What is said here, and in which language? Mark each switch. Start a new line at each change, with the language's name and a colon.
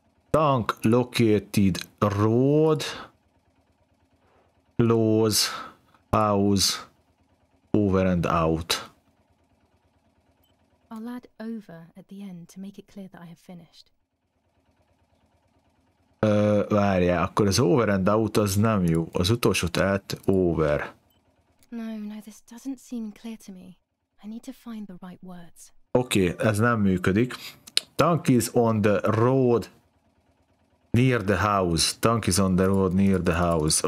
English: Tank located road close house over and out. I'll add over at the end to make it clear that I have finished.
Hungarian: Várjál, akkor az
English: over and out
Hungarian: az nem jó. Az utolsót over.
English: No, this doesn't seem clear to me. I need to find the right words.
Hungarian: Oké, ez nem működik.
English: Tank is on the road near the house. Tank is on the road near the house.